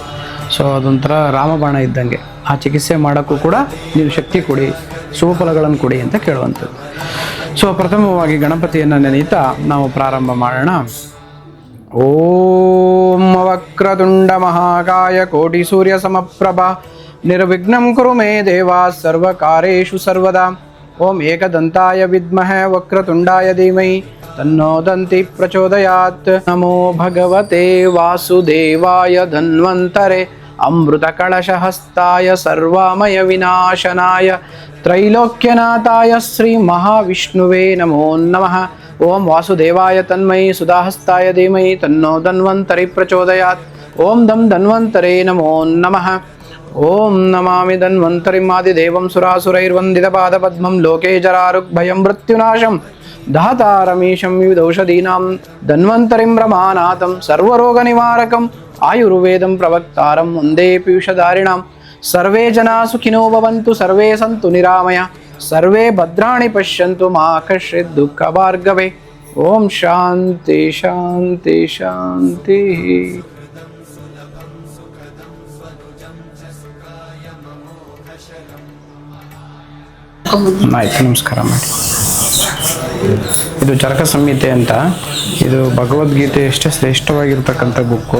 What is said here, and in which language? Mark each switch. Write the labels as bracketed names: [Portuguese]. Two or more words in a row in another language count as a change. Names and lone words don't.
[Kannada] ಸೊ ಅದೊಂಥರ ರಾಮಬಾಣ ಇದ್ದಂಗೆ. ಆ ಚಿಕಿತ್ಸೆ ಮಾಡೋಕ್ಕೂ ಕೂಡ ನೀವು ಶಕ್ತಿ ಕೊಡಿ, ಶುಭಫಲಗಳನ್ನು ಕೊಡಿ ಅಂತ ಕೇಳುವಂಥದ್ದು. ಸೊ ಪ್ರಥಮವಾಗಿ ಗಣಪತಿಯನ್ನು ನೆನೆಯುತ್ತಾ ನಾವು ಪ್ರಾರಂಭ ಮಾಡೋಣ. [Sanskrit] ಓಂ ವಕ್ರತುಂಡ ಮಹಾಕಾಯ ಕೋಟಿ ಸೂರ್ಯ ಸಮಪ್ರಭಾ ನಿರ್ವಿಘ್ನಂ ಕುರು ಮೇ ದೇವ ಸರ್ವಕಾರ್ಯೇಷು ಸರ್ವದಾ. ಓಂ ಏಕದಂತಾಯ ವಿದ್ಮಹೇ ವಕ್ರತುಂಡಾಯ ಧೀಮಹಿ ತನ್ನೋ ದಂತಿ ಪ್ರಚೋದಯಾತ್. ನಮೋ ಭಗವತೆ ವಾಸುದೇವಾಯ ಧನ್ವಂತರೆ ಅಮೃತ ಕಳಶಹಸ್ತಾಯ ಸರ್ವಾಮಯ ವಿನಾಶನಾಯ ತ್ರೈಲೋಕ್ಯನಾಥಾಯ ಶ್ರೀ ಮಹಾವಿಷ್ಣುವೇ ನಮೋ ನಮಃ. ಓಂ ವಾಸುದೇವಾಯ ತನ್ಮಯಿ ಸುಧಾಹಸ್ತಾಯ ಧೀಮಹಿ ತನ್ನೋ ಧನ್ವಂತರಿ ಪ್ರಚೋದಯಾತ್. ಓಂ ದಂ ಧನ್ವಂತರೇ ನಮೋ ನಮಃ. ಓಂ ನಮಾಮಿ ಧನ್ವಂತರಿಮಾದಿದೇವಂ ಸುರಾಸುರೈರ್ವಂದಿತ ಪಾದಪದ್ಮಂ ಲೋಕೆ ಜರಾರುಗ್ಭಯಂ ಮೃತ್ಯುನಾಶಂ ದಾತಾರಮೀಶಂ ವಿವಿಧೌಷಧೀನಾಂ ಧನ್ವಂತರಿಂ ರಮಾನಾಥಂ ಸರ್ವರೋಗ ನಿವಾರಕಂ ಆಯುರ್ವೇದಂ ಪ್ರವಕ್ತಾರಂ ವಂದೇ ಪೀಯೂಷಧಾರಿಣಾಂ. ಸರ್ವೇ ಜನಾ ಸುಖಿನೋ ಭವಂತು, ಸರ್ವೇ ಸಂತು ನಿರಾಮಯ, ಸರ್ವೇ ಭದ್ರಾಣಿ ಪಶ್ಯಂತು ಮಾ ಕಶ್ಚಿತ್ ದುಃಖ ಭಾರ್ಗವೇ. ಓಂ ಶಾಂತಿ ಶಾಂತಿ ಶಾಂತಿ. [Kannada] ಆಯ್ತು, ನಮಸ್ಕಾರ ಮಾಡಿ. ಇದು ಚರಕ ಸಂಹಿತೆ ಅಂತ, ಇದು ಭಗವದ್ಗೀತೆ ಎಷ್ಟೇ ಶ್ರೇಷ್ಠವಾಗಿರ್ತಕ್ಕಂಥ ಬುಕ್ಕು.